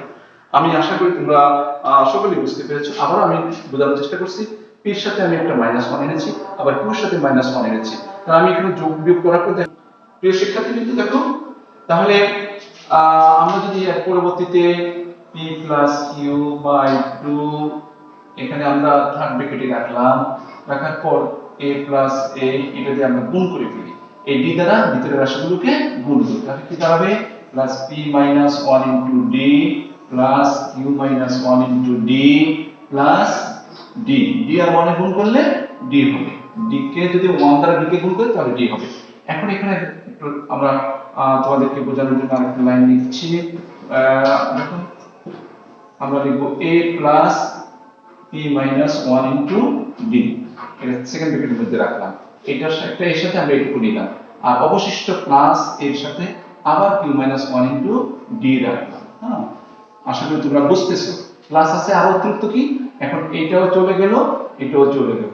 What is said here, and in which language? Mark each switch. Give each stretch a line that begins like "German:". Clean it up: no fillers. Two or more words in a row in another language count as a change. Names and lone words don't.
Bangla: আমি আশা করি তোমরা সকলেই বুঝতে পেরেছো। আবার আমি বোঝানোর চেষ্টা করছি, p এর সাথে আমি একটা -1 এনেছি, আবার q এর সাথে -1 এনেছি, তাহলে আমি এখানে যোগ বিয়োগ করার পর প্রিয় শিক্ষার্থী কিন্তু দেখো, তাহলে আমরা যদি এর পরবর্তীতে
English: p plus q by 2
Bangla: এখানে আমরা
English: third bracket
Bangla: রাখলাম, রাখার পর
English: a plus a
Bangla: এটা দিয়ে আমরা গুণ করে ফেলি, এই d দ্বারা ভিতরের রাশিগুলোকে গুণ করি, তাহলে কি দাঁড়াবে
English: plus p minus 1 into d plus q minus 1 into d plus d,
Bangla: d আর 1 এ গুণ করলে d হবে, d কে যদি 1 দ্বারা d কে গুণ করি তাহলে d হবে। এখন এখানে আমরা তোমাদেরকে বোঝানোর জন্য আরেকটা লাইন লিখছি, দেখো আমরা লিখব
English: a plus p minus 1 into d,
Bangla: এটা
English: second bracket
Bangla: মধ্যে রাখলাম, এটার সাথে এর সাথে আমরা এটুকু নিলাম, আর অবশিষ্ট প্লাস এর সাথে আবার
English: q minus 1 into d
Bangla: রাখলাম। হ্যাঁ, আশা করি তোমরা বুঝতেছো। প্লাস আছে আর অতিরিক্ত কি, এখন এটাও চলে গেল, এটাও চলে গেল।